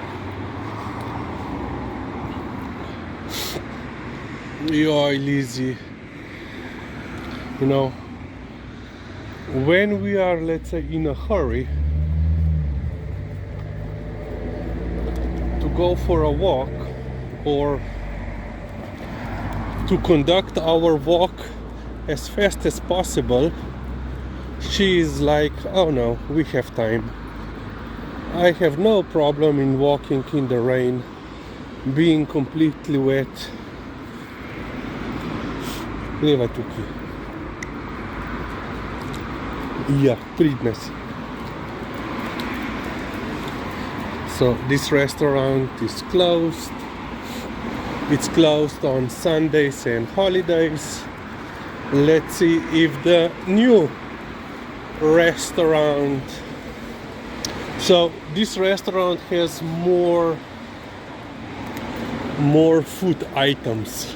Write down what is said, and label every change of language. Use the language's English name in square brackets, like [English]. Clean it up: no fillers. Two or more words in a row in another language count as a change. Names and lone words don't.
[English] Yo, Lizzie, you know, when we are, let's say, in a hurry to go for a walk or to conduct our walk as fast as possible, she is like, oh no, we have time. I have no problem in walking in the rain, being completely wet. [Slovenian] Greva tukaj. Ja, pridna si. [English] So this restaurant is closed. It's closed on Sundays and holidays. Let's see if the new restaurant, so this restaurant has more food items.